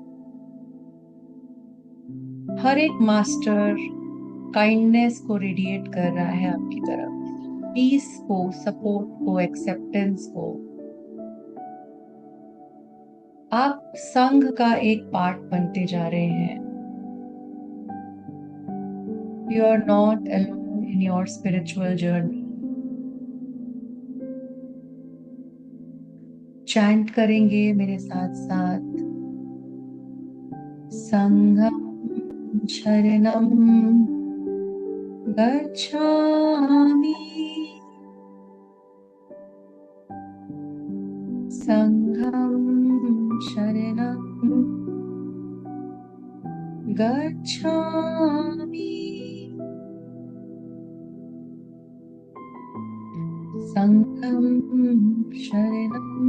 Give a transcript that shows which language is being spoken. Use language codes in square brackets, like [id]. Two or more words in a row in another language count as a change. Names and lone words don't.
[hi] हर एक मास्टर काइंडनेस को रेडिएट कर रहा है आपकी तरफ, पीस को, सपोर्ट को, एक्सेप्टेंस को। आप संघ का एक पार्ट बनते जा रहे हैं। [en] You are not alone in your spiritual journey. [hi] चैंट करेंगे मेरे साथ साथ, [pi] संघं शरणं गच्छामि, संघं शरणं गच्छामि, संघं शरणं